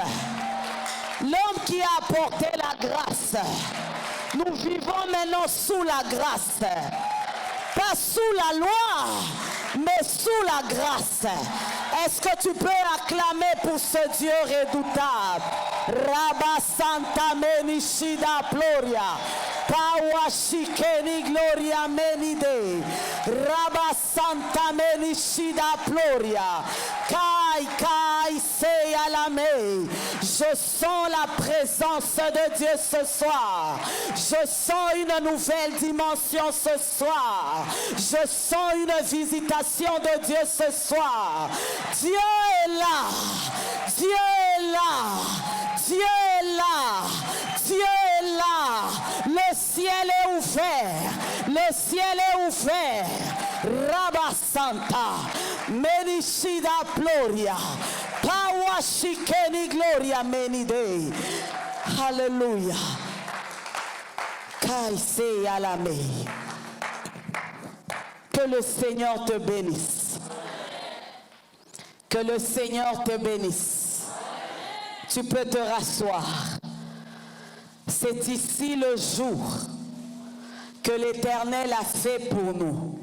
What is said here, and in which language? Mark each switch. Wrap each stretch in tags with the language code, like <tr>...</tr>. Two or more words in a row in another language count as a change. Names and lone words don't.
<fr>L'homme qui a apporté la grâce. Nous vivons maintenant sous la grâce. Pas sous la loi, mais sous la grâce. Est-ce que tu peux acclamer pour ce Dieu redoutable? Rabba Santa Menishida Gloria. Pawashikeni Gloria Menide. Rabba Santa Menishida Gloria. Kai Kai Seyalame. Je sens la présence de Dieu ce soir. Je sens une nouvelle dimension ce soir. Je sens une visitation de Dieu ce soir. Dieu est là. Dieu est là. Dieu est là. Dieu est là. Le ciel est ouvert. Le ciel est ouvert. Rabba Santa. Menishida Gloria. Pawashikeni Gloria Menide. Alléluia. Kaise Alame. Que le Seigneur te bénisse. Que le Seigneur te bénisse. Tu peux te rasseoir. C'est ici le jour que l'Éternel a fait pour nous.</fr>